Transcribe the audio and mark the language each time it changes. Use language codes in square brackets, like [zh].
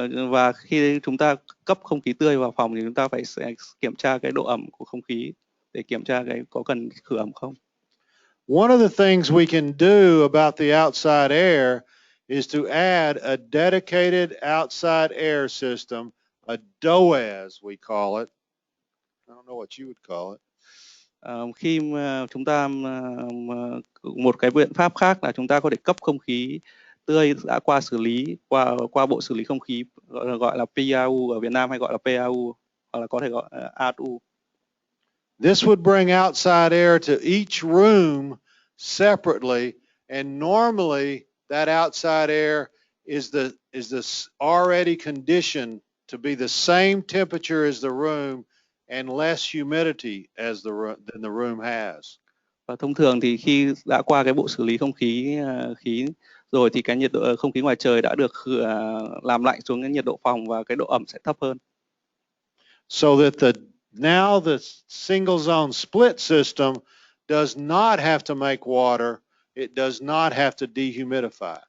[vi] Và khi chúng ta cấp không khí tươi vào phòng thì chúng ta phải kiểm tra cái độ ẩm của không khí để kiểm tra cái có cần khử ẩm không. [en] One of the things we can do about the outside air is to add a dedicated outside air system, a DOAS we call it. I don't know what you would call it. [vi] Khi mà chúng ta một cái biện pháp khác là chúng ta có thể cấp không khí tươi đã qua xử lý qua bộ xử lý không khí gọi là PAU, ở Việt Nam hay gọi là PAU hoặc là có thể gọi là AU. [en] This would bring outside air to each room separately and normally that outside air is already conditioned to be the same temperature as the room and less humidity as than the room has. [vi] Và thông thường thì khi đã qua cái bộ xử lý không khí khí rồi thì cái nhiệt độ không khí ngoài trời đã được làm lạnh xuống cái nhiệt độ phòng và cái độ ẩm sẽ thấp hơn. [en] So that now the single zone split system does not have to make water, it does not have to dehumidify.